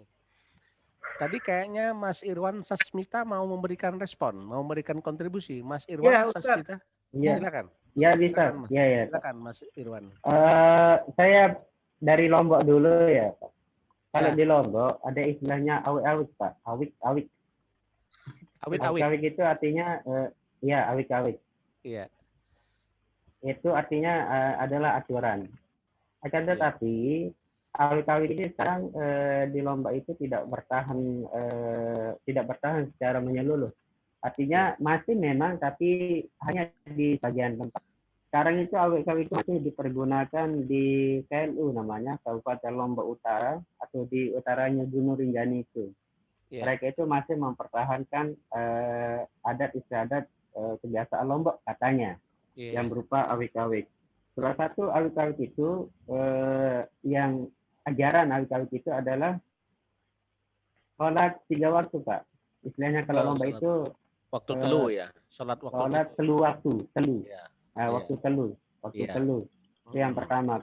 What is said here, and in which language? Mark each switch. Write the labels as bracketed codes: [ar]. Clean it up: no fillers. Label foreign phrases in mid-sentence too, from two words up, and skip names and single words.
[id] Tadi kayaknya Mas Irwan Sasmita mau memberikan respon, mau memberikan kontribusi. Mas Irwan Sasmita, silakan. Ya bisa. Ya. Silakan Mas Irwan. Saya dari Lombok dulu ya, Pak. Kalau di Lombok ada istilahnya awik-awik, Pak. Awik-awik. Awik-awik itu artinya awik-awik. Iya. Itu artinya adalah aturan. Akan tetapi awik-awik ini sekarang di Lombok itu tidak bertahan secara menyeluruh. Artinya masih memang, tapi hanya di bagian tempat. Sekarang itu awik-awik itu masih dipergunakan di KLU, namanya Kabupaten Lombok Utara, atau di utaranya Gunung Rinjani itu. Mereka itu masih mempertahankan adat istiadat kebiasaan Lombok katanya, yang berupa awik-awik. Salah satu awik-awik itu yang ajaran awik-awik itu adalah sholat 3 waktu, Pak. Istilahnya kalau Lombok itu waktu telu ya, sholat telu waktu. Waktu telu. Itu yang pertama.